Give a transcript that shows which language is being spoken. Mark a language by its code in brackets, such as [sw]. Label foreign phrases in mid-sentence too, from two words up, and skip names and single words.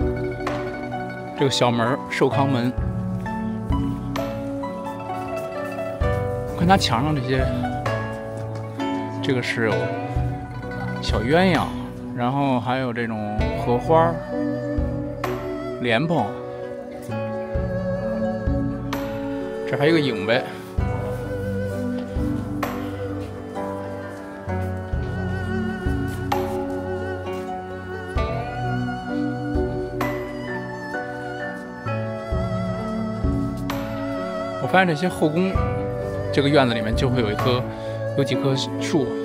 [zh] 這個小門壽康門，看它牆上這些，這個是有小鴛鴦，然後還有這種荷花、蓮蓬，這還有一個影唄。我发现这些后宫，这個院子裡面就會有幾棵樹。